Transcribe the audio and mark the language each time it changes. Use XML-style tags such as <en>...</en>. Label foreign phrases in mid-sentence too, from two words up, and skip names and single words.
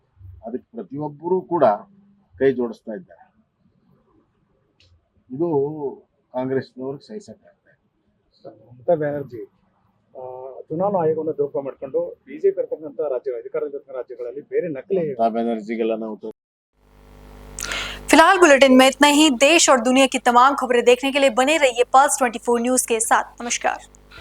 <kn>ಅದಕ್ಕೆ ಪ್ರತಿಯೊಬ್ಬರೂ ಕೂಡ ಕೈ ಜೋಡಿಸ್ತಾ ಇದ್ದಾರೆ. ಇದು ಕಾಂಗ್ರೆಸ್ನವ್ರಿಗೆ ಸಹಿಸಕ್ಕಾಗ್ತಾ ಇದೆ. ಮಮತಾ ಬ್ಯಾನರ್ಜಿ ಚುನಾವಣಾ ಆಯೋಗವನ್ನು ದುರುಪಯೋಗ ಮಾಡಿಕೊಂಡು ಬಿಜೆಪಿ ಇರತಕ್ಕಂಥ ರಾಜ್ಯಗಳಲ್ಲಿ ಬೇರೆ ನಕಲಿ ಮಮತಾ ಬ್ಯಾನರ್ಜಿಗೆಲ್ಲ ನಾವು</kn> <hi>फिलहाल बुलेटिन में इतना ही। देश और दुनिया की तमाम खबरें देखने के लिए बने रहिए पल्स 24 न्यूज के साथ। नमस्कार।</hi>